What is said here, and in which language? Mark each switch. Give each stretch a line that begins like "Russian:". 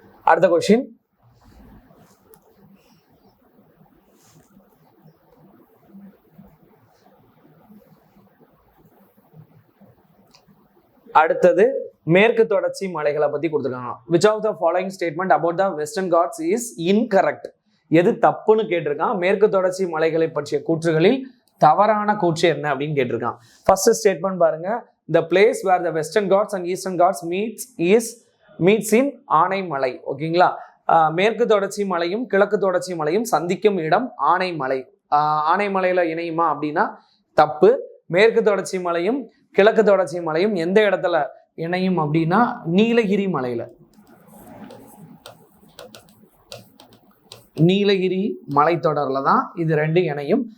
Tamil: அடுத்த கொஸ்டின் அடுத்தது மேற்கு தொடர்ச்சி மலைகளை பத்தி கொடுத்துருக்காங்க.
English: which of the following statement about the western ghats is incorrect?
Tamil: எது தப்புன்னு கேட்டிருக்கான். மேற்கு தொடர்ச்சி மலைகளை பற்றிய கூற்றுகளில் தவறான கூற்று என்ன அப்படின்னு கேட்டிருக்கான். ஃபர்ஸ்ட் ஸ்டேட்மெண்ட் பாருங்க,
English: the place where the western ghats and eastern ghats meets in Anaimalai.
Tamil: ஓகேங்களா, மேற்கு தொடர்ச்சி மலையும் கிழக்கு தொடர்ச்சி மலையும் சந்திக்கும் இடம் ஆனைமலை. ஆனைமலையில இணையுமா அப்படின்னா தப்பு. மேற்கு தொடர்ச்சி மலையும் கிழக்கு தொடர்ச்சி மலையும் எந்த இடத்துல இணையும் அப்படின்னா நீலகிரி மலையில, நீலகிரி மலைத்தொடர்ல தான் இது ரெண்டும் இணையும்.